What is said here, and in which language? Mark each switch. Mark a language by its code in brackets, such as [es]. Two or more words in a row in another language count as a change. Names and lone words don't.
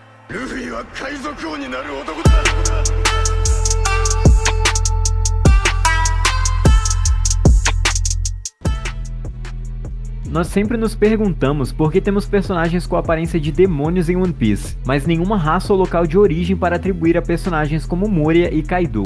[ja] ルフィは海賊王になる男だ。 [pt] Nós sempre nos perguntamos por que temos personagens com aparência de demônios em One Piece, mas nenhuma raça ou local de origem para atribuir a personagens como Moria e Kaido.